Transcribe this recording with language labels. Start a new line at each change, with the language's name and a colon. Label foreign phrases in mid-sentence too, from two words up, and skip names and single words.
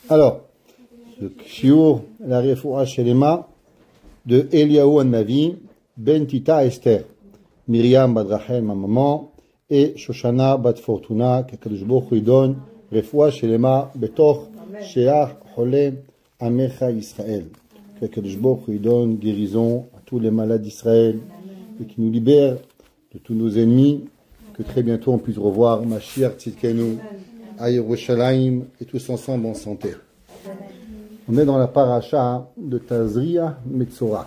French: Alors, le shiur, la
Hebrew: רפואה שלמה
French: de Eliyahu Hanavi, Ben Tita Esther, Myriam bat Rachel, ma maman, et Shoshana bat Fortuna, qu'
Hebrew: הקדוש ברוך הוא
French: donne
Hebrew: רפואה שלמה בתוך שאר חולי עמך ישראל,
French: qu'
Hebrew: הקדוש ברוך הוא
French: donne guérison à tous les malades d'Israël et qui nous libère de tous nos ennemis, que très bientôt on puisse revoir
Hebrew: משיח צדקנו
French: à Yerushalayim et tous ensemble en santé. On est dans la paracha de Tazria Metzora.